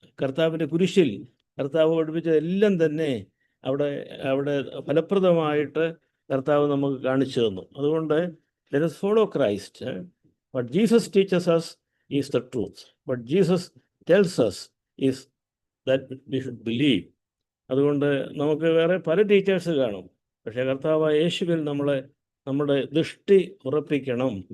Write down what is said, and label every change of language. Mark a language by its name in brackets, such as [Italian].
[Malayalam] കർത്താവിൻ്റെ കുരിശിൽ കർത്താവ് പഠിപ്പിച്ചതെല്ലാം തന്നെ അവിടെ ഫലപ്രദമായിട്ട് കർത്താവ് നമുക്ക് കാണിച്ചു തന്നു. അതുകൊണ്ട് [English] let us follow Christ. What Jesus teaches us is the truth. What Jesus tells us is that we should believe. [Malayalam] അതുകൊണ്ട് നമുക്ക് വേറെ പല ടീച്ചേഴ്സ് കാണും, പക്ഷേ കർത്താവായ യേശുവിൽ നമ്മുടെ ദൃഷ്ടി ഉറപ്പിക്കണം.